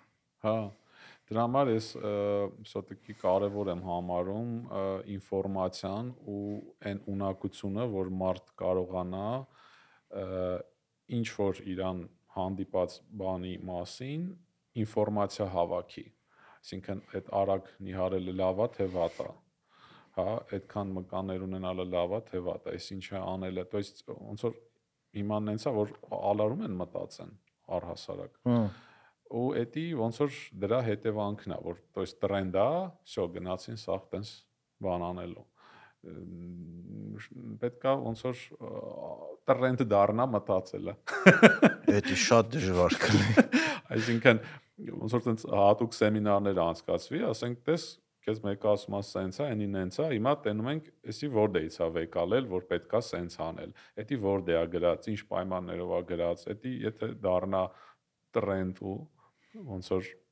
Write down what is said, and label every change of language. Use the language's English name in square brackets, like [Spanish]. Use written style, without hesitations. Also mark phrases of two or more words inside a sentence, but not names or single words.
[Armenian] Հա, դրա համար ես սոտիկի կարևոր եմ համարում ինֆորմացիան ու այն ունակությունը, որ մարդ կարողանա ինչ որ իրան հանդիպած բանի մասին ինֆորմացիա հավաքի, այսինքն այդ արագ նիհարելը լավ է թե վատ է։ հա, այդքան մկաններ ունենալը լավ է, թե վատ է, այս ինչը անել է, [Russian] то есть [Armenian] ոնց որ հիմա նենցա որ ալարում են մտածեն առհասարակ։ Ու էդի ոնց որ դրա հետևանքն է, որ [Russian] то есть [Armenian] տրենդ է, всё գնացին սաղ տենց բան անելու։ Պետք է ոնց որ տրենդ դառնա մտածելը։ Էդի շատ դժվար կլինի։ Այսինքն ոնց որ տենց հատուկ սեմինարներ անցկացվի, ասենք տես քեզ մեկը ասում է սենց է, այնին նենց է, հիմա տենում ենք, էսի որտեղից է վեկալել, որ պետքա սենց անել։ Էդի որտեղ է գրած, ինչ պայմաններով է գրած, էդի եթե դառնա տրենդ ու ոնց որ